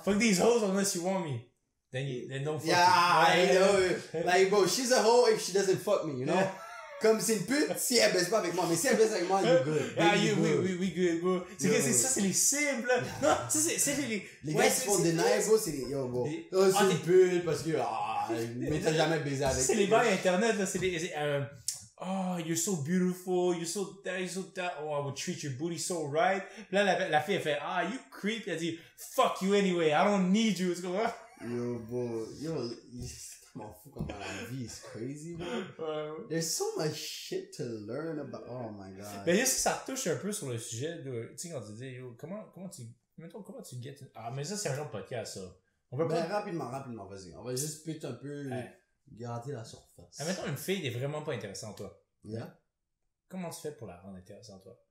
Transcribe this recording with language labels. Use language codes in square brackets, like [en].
[en] Fuck these hoes unless you want me. Then don't fuck me. Yeah, like, bro, she's a hoe if she doesn't fuck me, you know? [fr] Comme c'est une pute, si elle baisse pas avec moi, mais si elle baisse avec moi, [en] you good. We good, bro. [fr] C'est que ça, c'est les cibles. Non, ça, c'est les... Les gars qui font deny, bro, c'est les, [en] yo, bro. [fr] C'est une pute parce que, mais t'as jamais baisé avec. C'est les bails internet, là, c'est les, [en] oh, you're so beautiful, you're so that, oh, I would treat your booty so right. [fr] Puis là, la fille, elle fait, [en] you creep. [fr] Elle dit, [en] fuck you anyway, I don't need you. [fr] Yo, bro, je m'en fous comme dans la vie, [en] it's crazy, bro. There's so much shit to learn about. Oh my god. [fr] Mais ça touche un peu sur le sujet de, tu sais, quand tu dis, yo, comment tu get, mais ça, c'est un autre podcast, ça. On peut pas. Rapidement, vas-y. On va juste peut-être un peu gratter la surface. Admettons, une fille n'est vraiment pas intéressante, toi. [en] Yeah. [fr] Comment tu fais pour la rendre intéressante, toi?